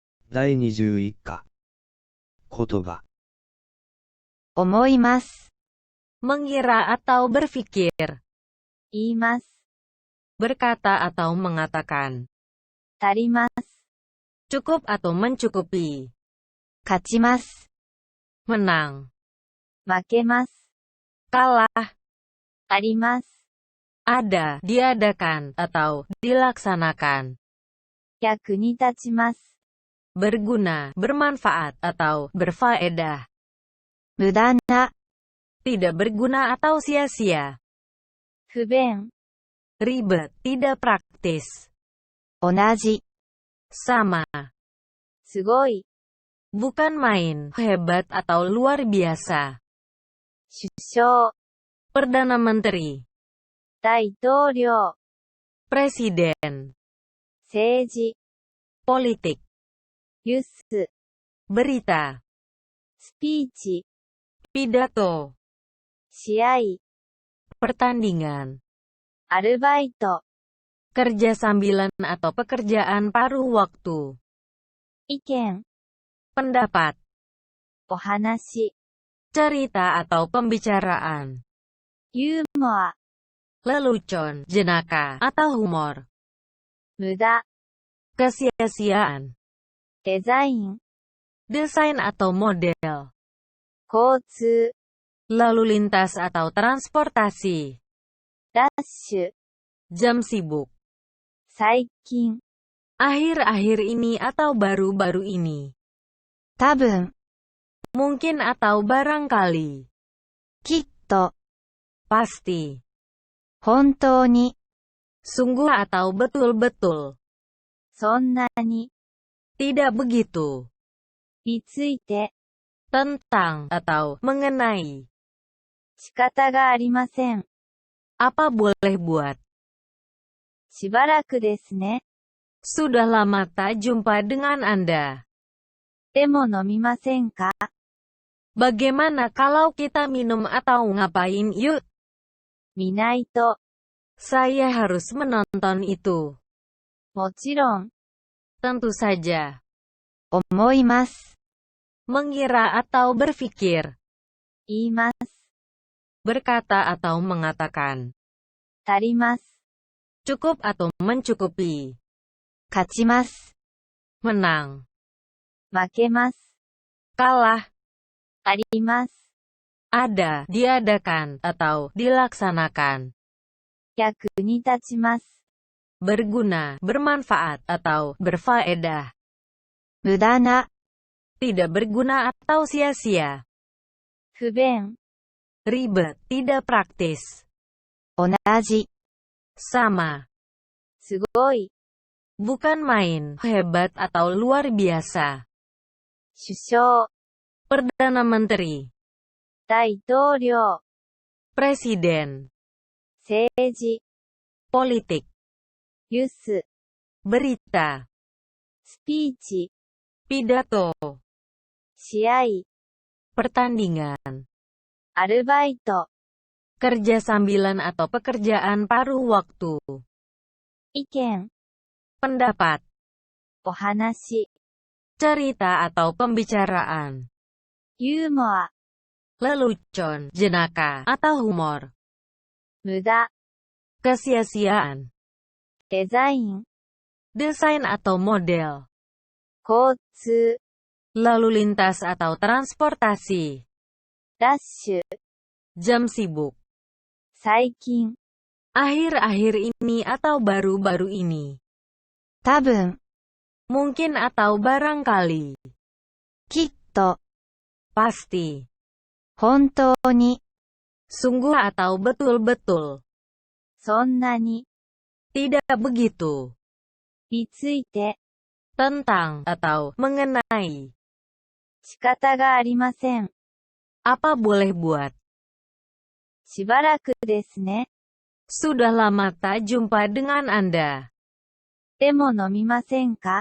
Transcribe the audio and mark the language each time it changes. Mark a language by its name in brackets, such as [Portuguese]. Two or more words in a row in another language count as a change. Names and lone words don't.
[Japanese] 第21課。言葉。思います。 [Indonesian] mengira atau berpikir, [Japanese] 言います。 [Indonesian] berkata atau mengatakan, [Japanese] 足ります。 [Indonesian] cukup atau mencukupi, [Japanese] 勝ちます。 [Indonesian] menang, [Japanese] 負けます。 [Indonesian] kalah, [Japanese] あります。 [Indonesian] ada, diadakan, atau dilaksanakan, [Japanese] 役に立ちます。 [Indonesian] berguna, bermanfaat, atau berfaedah, [Japanese] 無駄な、 [Indonesian] tidak berguna atau sia-sia, [Japanese] 不便、 [Indonesian] ribet, tidak praktis, [Japanese] 同じ、 [Indonesian] sama, [Japanese] すごい、 [Indonesian] bukan main, hebat atau luar biasa, [Japanese] 首相、 [Indonesian] perdana menteri, [Japanese] 大統領、 [Indonesian] presiden, [Japanese] 政治、 [Indonesian] politik, [Japanese] ユース、 [Indonesian] berita, [Japanese] スピーチ、 [Indonesian] pidato, [Japanese] 試合、 [Indonesian] pertandingan, [Japanese] アルバイト、 [Indonesian] kerja sambilan atau pekerjaan paruh waktu, [Japanese] 意見、 [Indonesian] pendapat, [Japanese] お話、 [Indonesian] cerita atau pembicaraan, [Japanese] ユーモア、 [Indonesian] lelucon, jenaka, atau humor, [Japanese] 無駄、 [Indonesian] kesia-siaan, [Japanese] デザイン、 [Indonesian] desain atau model, [Japanese] 交通、 [Indonesian] lalu lintas atau transportasi, [Japanese] ラッシュ、 [Indonesian] jam sibuk, [Japanese] 最近、 [Indonesian] akhir-akhir ini atau baru-baru ini, [Japanese] 多分、 [Indonesian] mungkin atau barangkali, [Japanese] きっと、 [Indonesian] pasti, [Japanese] 本当に、 [Indonesian] sungguh atau betul-betul, [Japanese] そんなに、 [Indonesian] tidak begitu, [Japanese] について、 [Indonesian] tentang atau mengenai, [Japanese] 仕方がありません。 [Indonesian] apa boleh buat, [Japanese] しばらくですね。 [Indonesian] sudah lama tak jumpa dengan Anda, [Japanese] でも飲みませんか？ [Indonesian] bagaimana kalau kita minum atau ngapain yuk, [Japanese] 見ないと、 [Indonesian] saya harus menonton itu, [Japanese] もちろん、 [Indonesian] tentu saja, [Japanese] 思います。 [Indonesian] mengira atau berpikir, [Japanese] 言います。 [Indonesian] berkata atau mengatakan, [Japanese] 足ります。 [Indonesian] cukup atau mencukupi, [Japanese] 勝ちます。 [Indonesian] menang, [Japanese] 負けます。 [Indonesian] kalah, [Japanese] あります。 [Indonesian] ada, diadakan, atau dilaksanakan, [Japanese] 役に立ちます。 [Indonesian] berguna, bermanfaat, atau berfaedah, [Japanese] 無駄な、 [Indonesian] tidak berguna atau sia-sia, [Japanese] 不便、 [Indonesian] ribet, tidak praktis, [Japanese] 同じ、 [Indonesian] sama, [Japanese] すごい、 [Indonesian] bukan main, hebat atau luar biasa, [Japanese] 首相、 [Indonesian] perdana menteri, [Japanese] 大統領、 [Indonesian] presiden, [Japanese] 政治、 [Indonesian] politik, [Japanese] ユース、 [Indonesian] berita, [Japanese] スピーチ、 [Indonesian] pidato, [Japanese] 試合、 [Indonesian] pertandingan, [Japanese] アルバイト、 [Indonesian] kerja sambilan atau pekerjaan paruh waktu, [Japanese] 意見、 [Indonesian] pendapat, [Japanese] お話、 [Indonesian] cerita atau pembicaraan, [Japanese] ユーモア、 [Indonesian] lelucon, jenaka, atau humor, [Japanese] 無駄、 [Indonesian] kesia-siaan, [Japanese] デザイン、 [Indonesian] desain atau model, [Japanese] 交通、 [Indonesian] lalu lintas atau transportasi, [Japanese] ラッシュ、 [Indonesian] jam sibuk, [Japanese] 最近、 [Indonesian] akhir-akhir ini atau baru-baru ini, [Japanese] 多分、 [Indonesian] mungkin atau barangkali, [Japanese] きっと、 [Indonesian] pasti, [Japanese] 本当に、 [Indonesian] sungguh atau betul-betul, [Japanese] そんなに、 [Indonesian] tidak begitu, [Japanese] について、 [Indonesian] tentang atau mengenai, [Japanese] 仕方がありません。 [Indonesian] apa boleh buat, [Japanese] しばらくですね。 [Indonesian] sudah lama tak jumpa dengan Anda, [Japanese] でも飲みませんか？